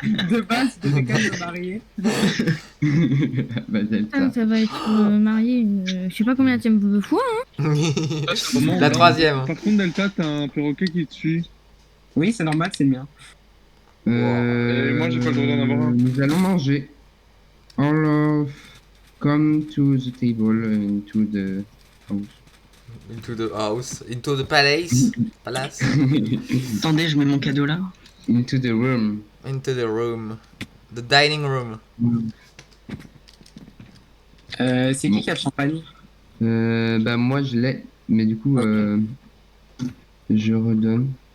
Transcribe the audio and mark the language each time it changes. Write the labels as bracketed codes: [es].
[fr] De base, c'était quand même marié. Bah, Putain, ça va être marié je sais pas combien de fois, hein. La troisième. Par contre, Delta, t'as un perroquet qui te suit. Oui, c'est normal, c'est le mien. Et moi, j'ai pas le droit d'en avoir un. Nous allons manger. [en] All of come to the table into the house. Into the house, into the palace. Palace. [fr] Attendez, je mets mon cadeau là. [en] Into the room. Into the room. The dining room. [fr] C'est qui a le champagne? Bah moi je l'ai, mais du coup je redonne.